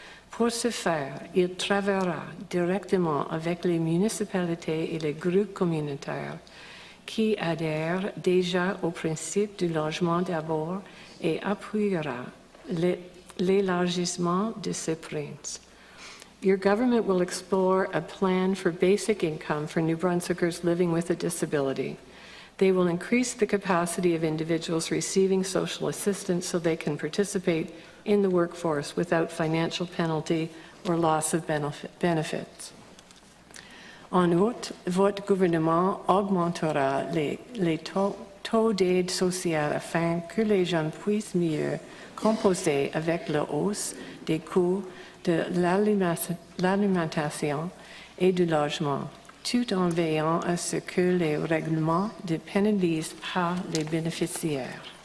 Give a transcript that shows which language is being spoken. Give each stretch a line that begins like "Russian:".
French: Pour ce faire, il travaillera directement avec les municipalités et les groupes communautaires qui adhèrent déjà au principe du logement d'abord et appuiera l'élargissement de ces principes.
English: Your government will explore a plan for basic income for New Brunswickers living with a disability. They will increase the capacity of individuals receiving social assistance so they can participate in the workforce without financial penalty or loss of benefits.
French: En outre, votre gouvernement augmentera les taux d'aide sociale afin que les jeunes puissent mieux composer avec la hausse des coûts de l'alimentation et du logement, tout en veillant à ce que les règlements ne pénalisent pas les bénéficiaires.